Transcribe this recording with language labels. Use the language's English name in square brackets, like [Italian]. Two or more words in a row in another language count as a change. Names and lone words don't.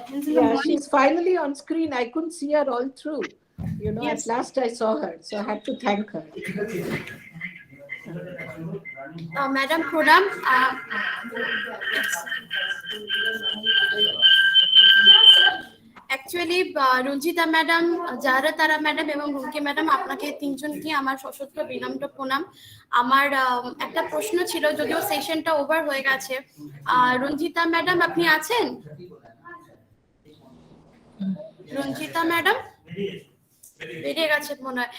[English] Yeah, she's finally on screen. I couldn't see her all through. At last I saw her, so I had to thank her. Madam Pradam, actually Ranjita madam, [Bangla] Jaharat madam এবং Rumki madam আপনাকে তিনজনকে আমার সশস্ত্র বিনম্র প্রণাম। আমার একটা প্রশ্ন ছিল, যদিও সেশনটা ওভার হয়ে গেছে। রঞ্জিতা ম্যাডাম আপনি আছেন? রঞ্জিতা ম্যাডাম বেরিয়ে গেছে মনে হয়।